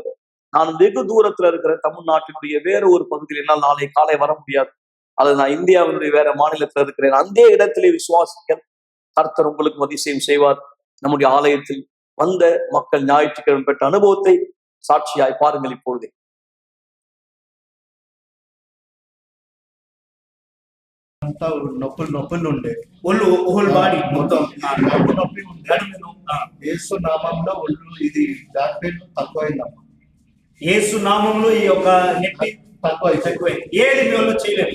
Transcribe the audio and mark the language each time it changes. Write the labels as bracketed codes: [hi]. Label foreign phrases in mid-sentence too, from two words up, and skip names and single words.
[ta] நான் வெகு தூரத்துல இருக்கிற தமிழ்நாட்டினுடைய வேற ஒரு பகுதியில் என்னால் நாளை காலை வர முடியாது. அது நான் இந்தியாவினுடைய வேற மாநிலத்தில் இருக்கிறேன். அந்த இடத்திலே விசுவாசிகள் கர்த்தர் உங்களுக்கு அதிசயம் செய்வார். நம்முடைய ஆலயத்தில் வந்த மக்கள் ஞாயிற்றுக்கிழமை பெற்ற அனுபவத்தை சாட்சியாய் பாருங்கள். இப்பொழுதே [te] అంతా నొప్పులు ఉండే ఒళ్ళు బాడీ మొత్తం నొప్పి యేసు నామంలో ఒళ్ళు ఇది దాని తక్కువైందమ్మా. యేసు నామంలో ఈ యొక్క నొప్పి తక్కువ ఏది మీ వాళ్ళు చేయలేదు.